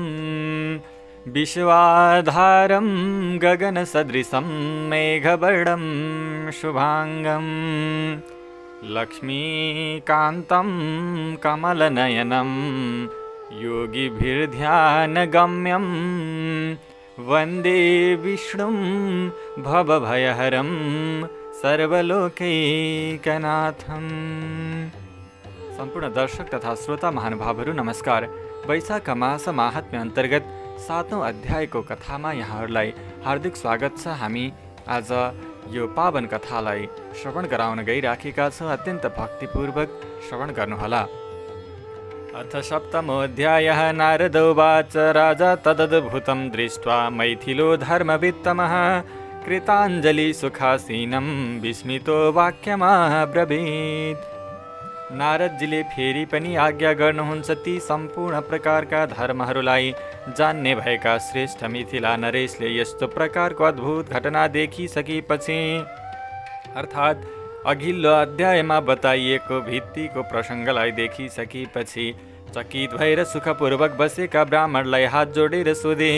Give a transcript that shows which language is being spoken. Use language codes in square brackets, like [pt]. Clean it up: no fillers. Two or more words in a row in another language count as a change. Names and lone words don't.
[sa] विश्वाधारं गगनसदृशं मेघवर्णं शुभांगं लक्ष्मीकान्तं कमलनयनं योगिभिर्ध्यानगम्यं वन्दे विष्णुं भवभयहरं सर्वलोकैकनाथम्। [ne] सम्पूर्ण दर्शक तथा श्रोता महानुभावहरू नमस्कार। वैशाख मास महात्म्य अन्तर्गत 7औं अध्यायको कथामा यहाँहरूलाई हार्दिक स्वागत छ। हामी आज यो पावन कथालाई श्रवण गराउन गइराखेका छौँ। अत्यन्त भक्तिपूर्वक श्रवण गर्नुहोला। [sa] अथ सप्तमोऽध्यायः। नारद उवाच राजा तदद्भुतं दृष्ट्वा मैथिलो धर्मवित्तमः कृताञ्जलि सुखासीनं विस्मितो वाक्यमब्रवीत्। [ne] नारदजीले फेरि पनि आज्ञा गर्नुहुन्छ ती सम्पूर्ण प्रकारका धर्महरूलाई जान्ने भएका श्रेष्ठ मिथिला नरेशले यस्तो प्रकारको अद्भुत घटना देखिसकेपछि अर्थात् अघिल्लो अध्यायमा बताइएको भित्तिको प्रसङ्गलाई देखिसकेपछि चकित भएर सुखपूर्वक बसेका ब्राह्मणलाई हात जोडेर सोधे।